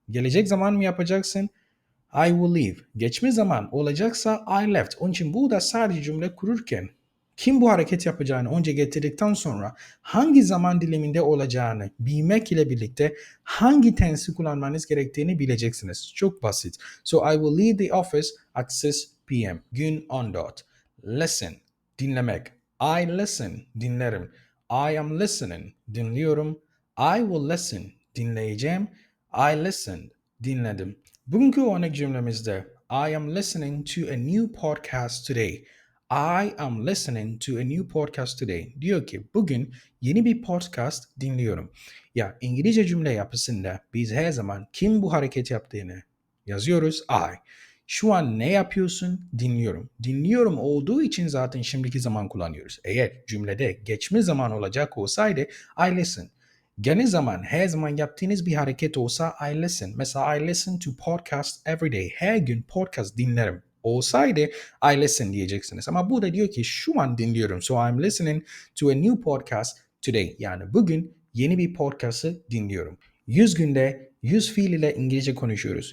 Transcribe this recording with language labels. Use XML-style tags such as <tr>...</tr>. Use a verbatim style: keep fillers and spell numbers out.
<tr>Gelecek zaman mı yapacaksın?</tr> <en>I will leave.</en> <tr>Geçmiş zaman olacaksa</tr> <en>I left.</en> <tr>Onun için burada sadece cümle kururken kim bu hareket yapacağını önce getirdikten sonra hangi zaman diliminde olacağını bilmek ile birlikte hangi tensi kullanmanız gerektiğini bileceksiniz. Çok basit.</tr> <en>So I will leave the office at six p m.</en> <tr>Gün on dört.</tr> <en>Listen.</en> <tr>Dinlemek.</tr> <en>I listen.</en> <tr>Dinlerim.</tr> <en>I am listening.</en> <tr>Dinliyorum.</tr> <en>I will listen.</en> <tr>Dinleyeceğim.</tr> <en>I listened.</en> <tr>Dinledim. Bugünkü örnek cümlemizde</tr> <en>I am listening to a new podcast today. I am listening to a new podcast today.</en> <tr>Diyor ki bugün yeni bir podcast dinliyorum. Ya İngilizce cümle yapısında biz her zaman kim bu hareketi yaptığını yazıyoruz. I. Şu an ne yapıyorsun? Dinliyorum. Dinliyorum olduğu için zaten şimdiki zaman kullanıyoruz. Eğer cümlede geçmiş zaman olacak olsaydı</tr> <en>I listen.</en> <tr>Gene zaman her zaman yaptığınız bir hareket olsa</tr> <en>I listen.</en> <tr>Mesela</tr> <en>I listen to podcast every day.</en> <tr>Her gün podcast dinlerim. Olsaydı</tr> <en>I listen</en> <tr>diyeceksiniz. Ama bu da diyor ki şu an dinliyorum.</tr> <en>So I'm listening to a new podcast today.</en> <tr>Yani bugün yeni bir podcast'ı dinliyorum. yüz günde yüz fiil ile İngilizce konuşuyoruz.</tr>